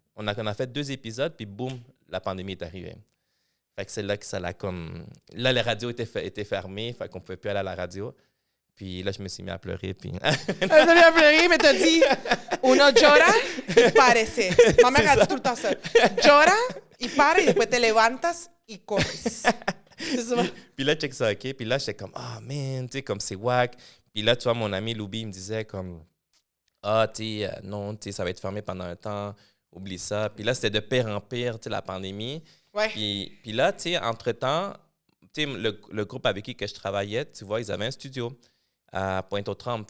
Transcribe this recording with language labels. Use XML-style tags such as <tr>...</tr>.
<fr>On a fait 2 épisodes, puis boum, la pandémie est arrivée. Fait que c'est là que ça l'a comme... Là, la radio était fermée, fait qu'on ne pouvait plus aller à la radio. Puis là, je me suis mis à pleurer, puis... Elle s'est mis à pleurer, mais t'as dit</fr> <es>uno llora y parece.</es> <fr>Ma mère a dit tout le temps ça.</fr> <es>Llora y para y después te levantas y corres.</es> <fr>C'est ça. Puis là, check ça, OK? Puis là, j'étais comme, ah, man, tu sais, comme c'est whack. Puis là, tu vois, mon ami Loubi, il me disait comme, ah, tu sais, non, tu sais, ça va être fermé pendant un temps, oublie ça. Puis là, c'était de pire en pire, tu sais, la pandémie. Ouais. Puis là, tu sais, entre-temps, tu sais, le groupe avec qui que je travaillais, tu vois, ils avaient un studio à Pointe-aux-Trembles.</fr>